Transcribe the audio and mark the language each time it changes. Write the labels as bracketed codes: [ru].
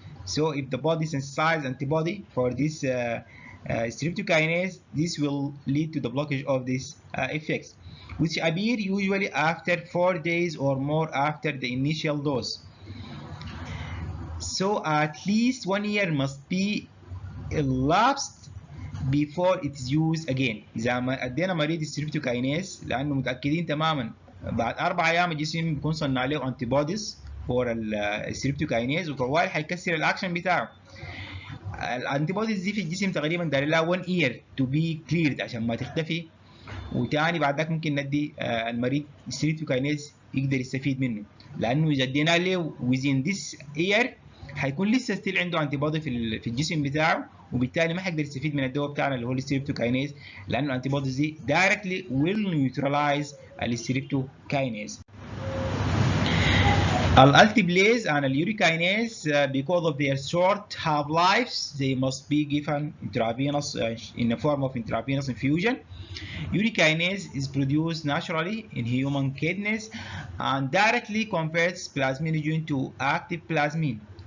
[en] So if the body sensitizes antibody for this streptokinase, this will lead to the blockage of these effects, which appear usually after 4 days or more after the initial dose. So at least 1 year must be elapsed before it is used again. [ar] إذا ما ادينا مريض الستريبتوكاينيز لأنه متأكدين تماما بعد 4 أيام الجسم بيكون صنع له antibodies فور الستريبتوكاينيز وطوال حيكسر الاكشن بتاعه. الانتيبوديز دي في الجسم تقريبا داير لها [en] 1 year to be cleared [ar] عشان ما تختفي، وتاني بعد ذاك ممكن ندي المريض ستريبتوكاينيز يقدر يستفيد منه، لانه اذا ادينا له [en] within this year [ar] حيكون لسه ستيل عنده انتيبودي في الجسم بتاعه، وبالتالي ما حيقدر يستفيد من الدواء بتاعنا اللي هو الستريبتوكاينيز، لانه الانتيبوديز دي [en] directly will neutralize [ar] الستريبتوكاينيز. [en] Alteplase and urokinase, because of their short half-lives, they must be given intravenous in the form of intravenous infusion. Urokinase is produced naturally in human kidneys and directly converts plasminogen to active plasmin.